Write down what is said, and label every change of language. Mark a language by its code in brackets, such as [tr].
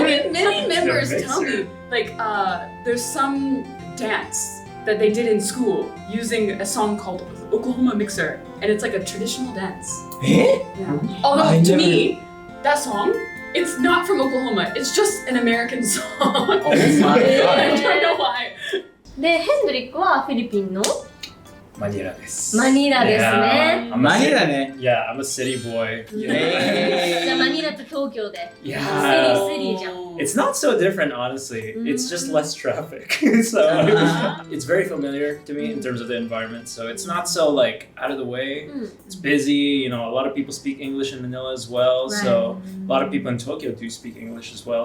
[en] Many members tell me, like, there's some dance that they did in school using a song called Oklahoma Mixer, and it's like a traditional dance. Eh? Yeah. Although to me, that song, it's not from Oklahoma. It's just an American song. Oh my god. I don't know why. [ja] で、ヘンドリックはフィリピンのマニラです。マニラですね。マニラね。 [en] Yeah, I'm a city boy. [ja] じゃあマニラと東京で。 [en] Yeah. [ja] シティじゃん。 [en] It's not so different, honestly. It's just less traffic. So it's very familiar to me in terms of the environment. So it's not so like out of the way. It's busy. A lot of people speak English in Manila as well. So a lot of people in Tokyo do speak English as well.